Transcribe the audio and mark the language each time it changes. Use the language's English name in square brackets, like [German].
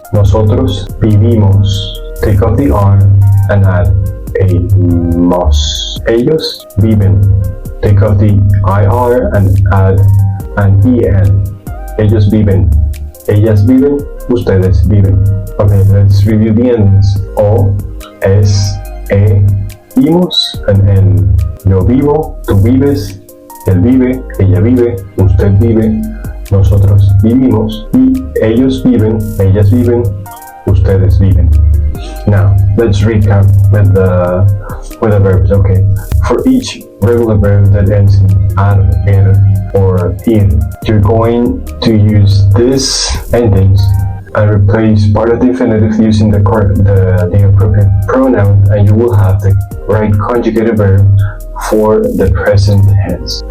[English] Nosotros vivimos. Take out the R and add a mos. [Spanish] Ellos viven. Take out the IR and add an EN. Ellos viven. Ellas viven. Ustedes viven. [English] Okay, let's review the endings. O, es, imos, and en. [Spanish] Yo vivo, tú vives, él vive, ella vive, usted vive, nosotros vivimos, y ellos viven, ellas viven, ustedes viven. [English] Now, let's recap with the verbs, okay? For each regular verb that ends in ar, or ir, you're going to use this endings and replace part of the infinitive using the appropriate pronoun, and you will have the right conjugated verb for the present tense.